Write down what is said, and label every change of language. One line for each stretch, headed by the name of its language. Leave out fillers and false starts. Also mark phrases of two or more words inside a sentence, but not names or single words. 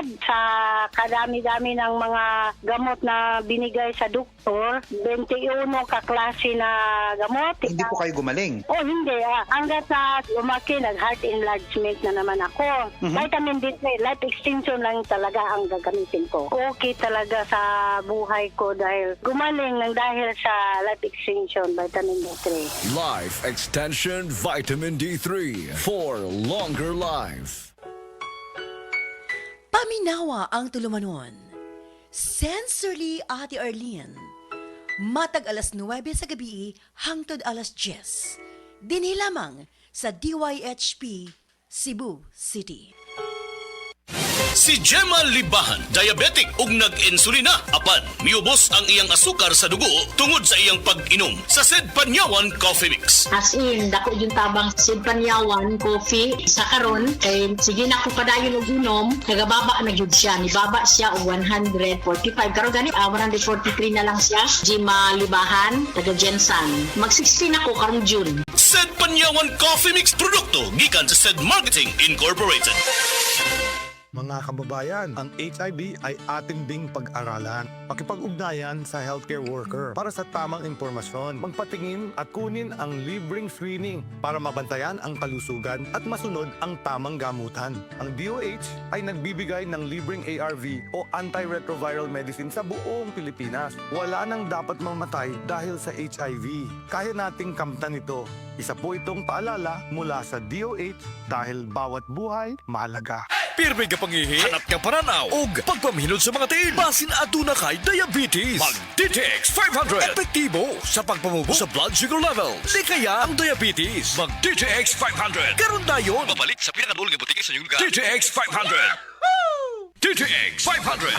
Filipino: Sa kadami-dami ng mga gamot na binigay sa doktor, 21 kaklase na gamot. Hindi po kayo gumaling? Oh, hindi. Hanggat na lumaki, nag-heart enlargement na naman ako. Vitamin D3, life extension lang talaga ang gagamitin ko. Okay talaga sa buhay ko dahil gumaling ng dahil sa life extension, vitamin D3.
English: Life Extension Vitamin D3 for longer life.
Cebuano: Paminawa ang tulumanon. Sensorily Ate Arlene. Matag alas 9 sa gabi hangtod alas 10. Dinhi lamang sa DYHP Cebu City. Si Gemma Libahan, diabetic ug nag-insulina. Apan, miubos ang iyang asukar sa dugo tungod sa iyang pag-inom sa Sid Panyawan Coffee Mix. As in, dako yung tabang Sid Panyawan coffee sa karon kay sige na ko padayon og inom, nagababa na gyud siya. Nibaba siya og 145. Karon gani 143 na lang siya. Gemma Libahan, taga Jensan. Mag-16 ako karong June. Sid Panyawan Coffee Mix produkto gikan sa Sid Marketing Incorporated.
Filipino: Mga kababayan, ang HIV ay ating ding pag-aralan. Pakipag-ugnayan sa healthcare worker para sa tamang impormasyon. Magpatingin at kunin ang libreng screening para mabantayan ang kalusugan at masunod ang tamang gamutan. Ang DOH ay nagbibigay ng libreng ARV o
English: antiretroviral medicine
Filipino: sa buong Pilipinas. Wala nang dapat mamatay dahil sa HIV. Kaya nating kamtan ito. Isa po itong paalala mula sa DOH dahil bawat buhay mahalaga.
Cebuano: Pirmi ka pangihi, hanap ka paranaw, ug pagpamhinod sa mga tiil. Basin aduna kay diabetes. Mag DTX 500. Epektibo sa pagpamubo sa
English: blood sugar level.
Cebuano: Di kaya ang diabetes. Mag DTX 500. Karon dayon. Babalik sa pinakadulong nga butike sa inyong lugar. DTX 500. DTX 500.